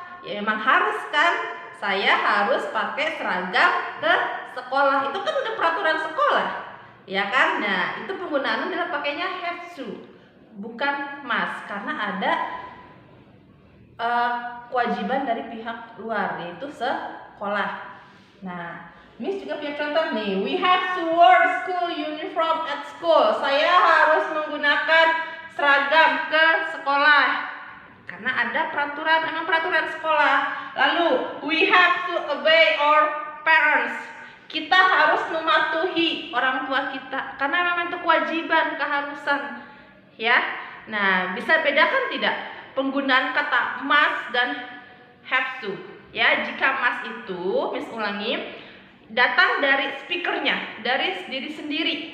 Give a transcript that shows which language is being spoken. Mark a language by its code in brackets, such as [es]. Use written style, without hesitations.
[id] Ya, memang harus kan? Saya harus pakai seragam ke sekolah. Itu kan udah peraturan sekolah, ya kan? Nah, itu penggunaannya adalah pakainya have to, bukan must, karena ada kewajiban dari pihak luar, yaitu sekolah. Nah, Miss juga punya contoh nih. [en] We have to wear school uniform at school. [id] Saya harus menggunakan seragam ke sekolah karena ada peraturan, emang peraturan sekolah. [en] Lalu we have to obey our parents. [id] Kita harus mematuhi orang tua kita karena memang itu kewajiban, keharusan. Ya. Nah, bisa bedakan tidak penggunaan kata must dan have to? Ya, jika must itu, Miss ulangi, datang dari speakernya, dari diri sendiri.